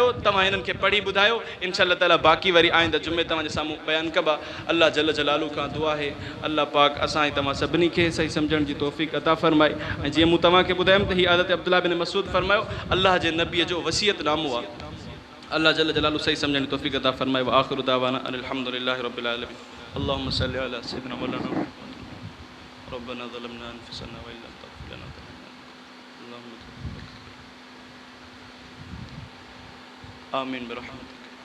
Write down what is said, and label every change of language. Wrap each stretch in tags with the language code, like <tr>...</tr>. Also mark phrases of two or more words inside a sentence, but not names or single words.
<sd>तव्हां हिननि खे पढ़ी ॿुधायो।</sd> <ar>إن شاء الله تعالى</ar> <sd>बाक़ी वरी आईंदा जुमे तव्हांजे साम्हूं बयानु कबा।</sd> <ar>الله جل جلاله</ar> <sd>खां दुआ आहे अल्लाह पाक असां ऐं तव्हां सभिनी खे सही सम्झण जी तौफ़ीक़ अता फरमाए। ऐं जीअं मूं तव्हांखे ॿुधायमि त हीअ आदत अब्दुल्लाह बिन मसूद फरमायो अल्लाह जे नबीअ जो वसियत नामो आहे।</sd> <ar>الله جل جلاله</ar> <sd>सही सम्झण जी तौफ़ीक़ अता फरमाए।</sd> <ar>و آخر دعوانا أن الحمد لله رب العالمين. اللهم صل على سيدنا مولانا ربنا ظلمنا أنفسنا و إن لم تغفر لنا آمين برحمتك.</ar>